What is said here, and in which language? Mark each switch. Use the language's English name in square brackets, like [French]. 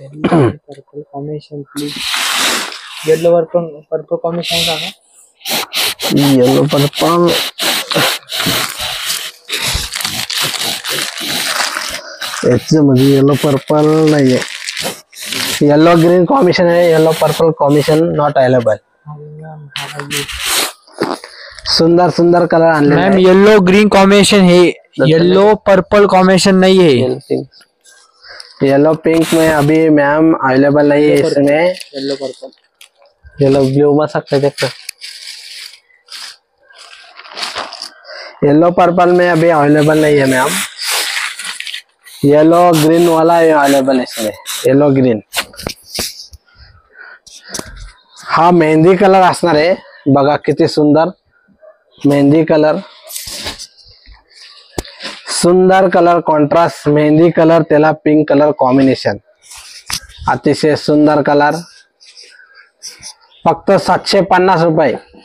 [English] Purple combination please. [Marathi] Yellow वर पण purple combination सांगा. येलो पर्पल याच्यामध्ये येलो पर्पल नाहीये. येलो ग्रीन कॉम्बिनेशन आहे. [English] Yellow purple combination not available. [Marathi] सुंदर सुंदर कलर आणले. [Hindi] मैम येल्लो ग्रीन कॉम्बिनेशन है. येल्लो पर्पल कॉम्बिनेशन नहीं है. येलो पिंक में अभी मैम अवेलेबल नहीं है इसमें। [English] yellow purple, [Hindi] येलो ब्लू में सकते देखो, येलो पर्पल में अभी अवेलेबल नहीं है मैम। येलो ग्रीन वाला अवेलेबल है इसमें, येलो ग्रीन। [Marathi] हा मेहंदी कलर असणार आहे बघा, किती सुंदर मेहंदी कलर, सुंदर कलर कॉन्ट्रास्ट मेहंदी कलर, त्याला पिंक कलर कॉम्बिनेशन, अतिशय सुंदर कलर, फक्त 750 रुपये।